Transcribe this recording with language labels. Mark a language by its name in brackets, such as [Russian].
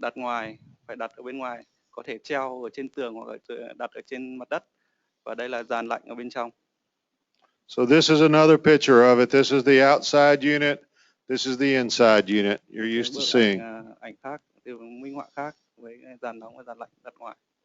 [Vietnamese] đặt ngoài, phải đặt ở bên ngoài, có thể treo ở trên tường hoặc là đặt ở trên mặt đất. Và đây là dàn lạnh ở bên trong. [English] So this is another picture of it. This is the outside unit. This is the inside unit you're used to seeing. [Vietnamese] Ảnh khác, từ minh họa khác với dàn nóng và dàn lạnh đặt ngoài.